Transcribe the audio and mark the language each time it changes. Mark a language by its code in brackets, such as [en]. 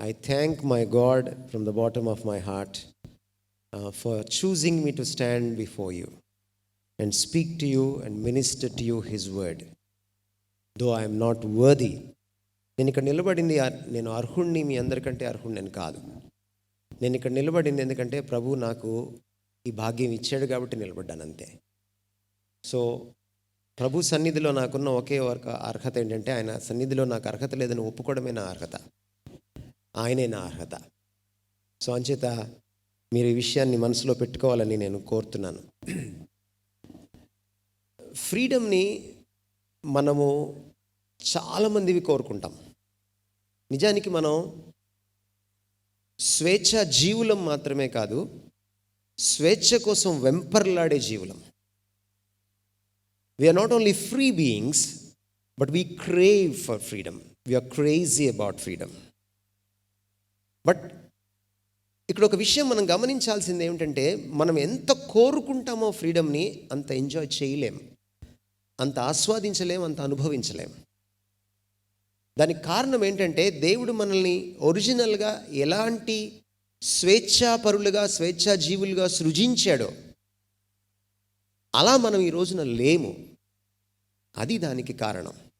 [en] thank my God from the bottom of my heart for choosing me to stand before you and speak to you and minister to you His word. Though I am not worthy. [te] నేను ఇక్కడ నిలబడింది నేను అర్హుణ్ణి, మీ అందరికంటే అర్హుణ్ణి కాదు. నేను ఇక్కడ నిలబడింది ఎందుకంటే ప్రభు నాకు ఈ భాగ్యం ఇచ్చాడు కాబట్టి నిలబడ్డాను అంతే. సో ప్రభు సన్నిధిలో నాకున్న ఒకే అర్హత ఏంటంటే, ఆయన సన్నిధిలో నాకు అర్హత లేదని ఒప్పుకోవడమే నా అర్హత, ఆయనే నా అర్హత. సో అంచేత మీరు ఈ విషయాన్ని మనసులో పెట్టుకోవాలని నేను కోరుతున్నాను. ఫ్రీడమ్ని మనము చాలామందివి కోరుకుంటాం. నిజానికి మనం స్వేచ్ఛ జీవులం మాత్రమే కాదు, స్వేచ్ఛ కోసం వెంపర్లాడే జీవులం. [en] We are not only free beings, but we crave for freedom. We are crazy about freedom. [te] But ఇక్కడ ఒక విషయం మనం గమనించాల్సింది ఏమిటంటే, మనం ఎంత కోరుకుంటామో ఫ్రీడమ్ని అంత ఎంజాయ్ చేయలేం, అంత ఆస్వాదించలేం, అంత అనుభవించలేం. దానికి కారణం ఏంటంటే, దేవుడు మనల్ని ఒరిజినల్గా ఎలాంటి స్వేచ్ఛాపరులుగా, స్వేచ్ఛాజీవులుగా సృజించాడో అలా మనం ఈ రోజున లేము. అది దానికి కారణం.